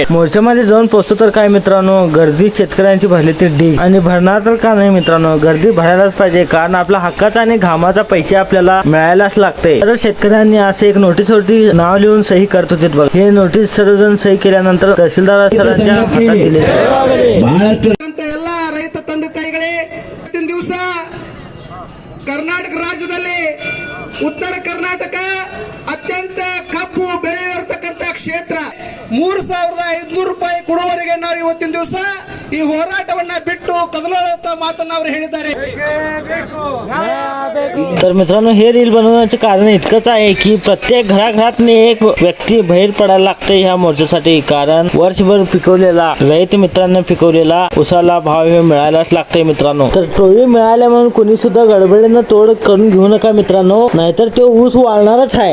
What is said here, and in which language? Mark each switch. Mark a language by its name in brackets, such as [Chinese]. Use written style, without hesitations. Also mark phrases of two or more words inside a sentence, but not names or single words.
[Marathi] मोर्चामध्ये जाऊन पोहोचतो तर काय मित्रांनो, गर्दी शेतकऱ्यांची भरली ती ढीग, आणि भरणार तर का नाही मित्रांनो, गर्दी भरायलाच पाहिजे, कारण आपला हक्काचा आणि घामाचा पैसे आपल्याला मिळायलाच लागते. तर शेतकऱ्यांनी असे एक नोटीसवरती नाव लिहून सही करत होते बघ. हे नोटीस सर्वजण सही केल्यानंतर तहसीलदार सरांच्या हातात दिले. [Kannada] ಎಲ್ಲ ರೈತ ತಂದೆ ತಾಯಿಗಳೇ, ಇವತ್ತಿನ ದಿವಸ ಕರ್ನಾಟಕ ರಾಜ್ಯದಲ್ಲಿ ಉತ್ತರ ಕರ್ನಾಟಕ ಅತ್ಯಂತ ಕಬ್ಬು ಬೆಳೆಯಿರತಕ್ಕಂತ ಕ್ಷೇತ್ರ. 3500 ರೂಪಾಯಿ ಕೊಡುವವರೆಗೆ ನಾವು ಇವತ್ತಿನ ದಿವಸ ಈ ಹೋರಾಟವನ್ನ ಬಿಟ್ಟು ಕದಲುವಂತ ಮಾತನ್ನ ಅವರು ಹೇಳಿದ್ದಾರೆ. [Marathi] तर मित्रांनो, हे रील बनवण्याचे कारण इतकंच आहे की प्रत्येक घराघरात एक व्यक्ती बाहेर पडायला लागते ह्या मोर्चासाठी, कारण वर्षभर पिकवलेला रैत मित्रांनो पिकवलेला उसाला भाव हे मिळायलाच लागते मित्रांनो. तर टोळी मिळाल्या म्हणून कोणी सुद्धा गडबडीनं तोड करून घेऊ नका मित्रांनो, नाहीतर तो ऊस वाळणारच आहे.